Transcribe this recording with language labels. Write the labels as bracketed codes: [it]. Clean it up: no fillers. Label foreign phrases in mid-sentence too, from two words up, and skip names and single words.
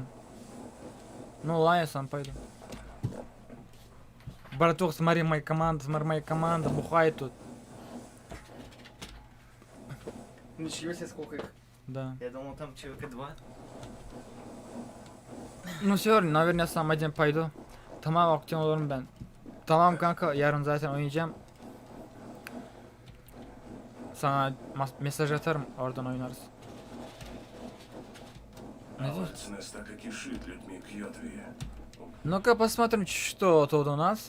[ru] Ну ладно, я сам пойду. Братух, смотри, моя команда бухает тут. Ничего себе, сколько их. Да. Я думал, там человека 2. Ну все, наверное, сам один пойду. [tr] Tamam akşam olurum ben. Tamam kanka, yarın zaten oynayacağım. Sana mesaj atarım, oradan oynarız. Ne diyorsun? [ru] Алчность так и кишит людьми Кьотви. Ну-ка посмотрим, что тут у нас.